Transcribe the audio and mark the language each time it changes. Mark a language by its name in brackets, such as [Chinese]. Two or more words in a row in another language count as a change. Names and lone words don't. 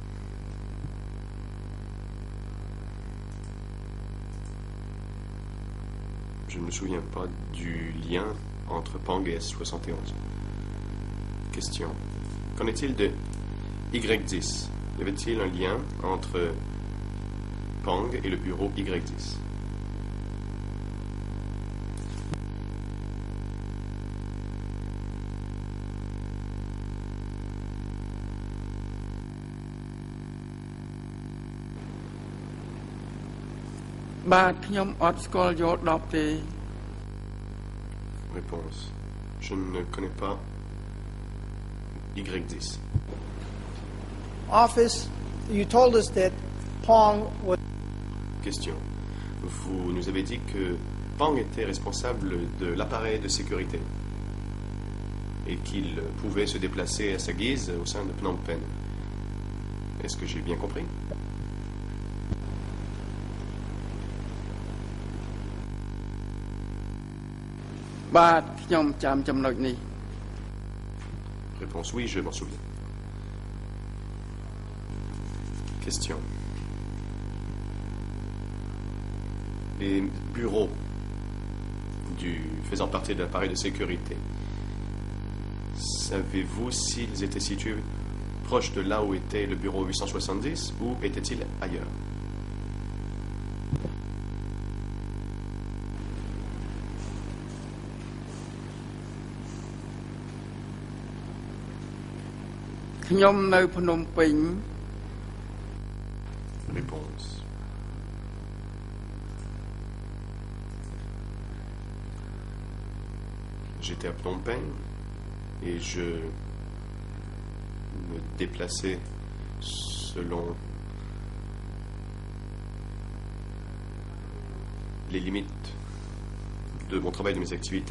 [French] Je ne me souviens pas du lien entre Pang et S71. Question. Qu'en est-il de Y10? Y avait-il un lien entre Pang et le bureau Y10? [Khmer] បាទខ្ញុំអត់ស្គាល់យក10ទេ [French] Réponse. Je ne connais pas Y10. [English] Office, you told us that Pong was [French] Question. Vous nous avez dit que Pang était responsable de l'appareil de sécurité et qu'il pouvait se déplacer à sa guise au sein de Phnom Penh. Est-ce que j'ai bien compris? [Khmer] បាទខ្ញុំចាំចំណុចនេះ [French] Réponse. Oui, je m'en souviens. Question. Les bureaux faisant partie de l'appareil de sécurité, savez-vous s'ils étaient situés proches de là où était le bureau 870 ou étaient-ils ailleurs? [Khmer] ខ្ញុំនៅភ្នំពេញ [French] Réponse. J'étais à Phnom Penh et je me déplaçais selon les limites de mon travail, de mes activités.